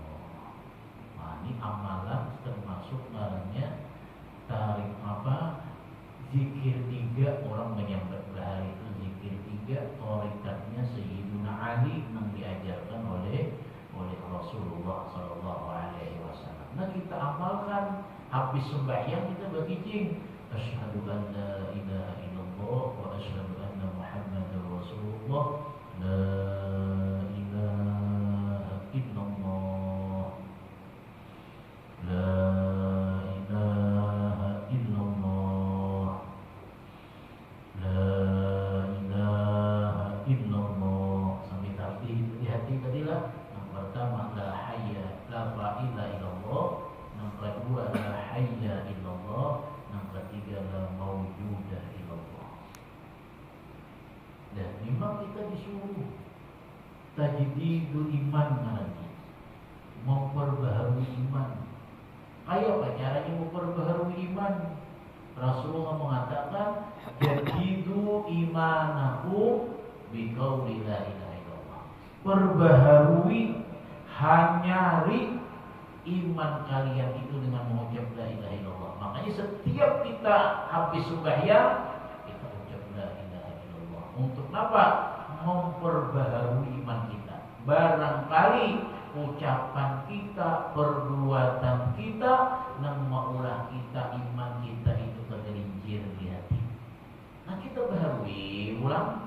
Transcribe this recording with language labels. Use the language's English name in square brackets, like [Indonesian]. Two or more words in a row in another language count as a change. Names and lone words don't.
[Indonesian] Nah, ini amalan termasuk namanya tarik zikir 3 orang menyambut bahari itu zikir 3 torikatnya Sayyiduna Ali yang diajarkan oleh Rasulullah [Arabic] صلى الله عليه وسلم. [Indonesian] Nah, kita amalkan habis sembahyang kita berkicing [Arabic] أشهد أن لا إله إلا الله وأشهد أن محمدا رسول الله, لا إله إلا الله لا إله إلا الله لا إله إلا الله, [Indonesian] sambil tartib di hati tadilah. Yang pertama [Arabic] لا حي لا فاعل إلا الله, [Indonesian] yang kedua [Arabic] لا حي إلا الله, [Indonesian] yang ketiga [Arabic] لا موجود إلا الله. [Indonesian] Dan memang kita disuruh [Arabic] تجديد الإيمان [Indonesian] nanti, memperbaharui iman. Kayak apa caranya memperbaharui iman? Rasulullah mengatakan, [Arabic] جددوا إيمانكم بقول لا إله إلا الله. [Indonesian] Perbaharui, hanyari iman kalian itu dengan mengucap [Arabic] لا إله إلا الله. [Indonesian] Makanya setiap kita habis sembahyang, kita ucap [Arabic] لا إله إلا الله. [Indonesian] Untuk apa? Memperbaharui iman kita. Barangkali ucapan kita, perbuatan kita, nang maulah kita iman kita itu tergelincir di hati. Nah kita baharui ulang.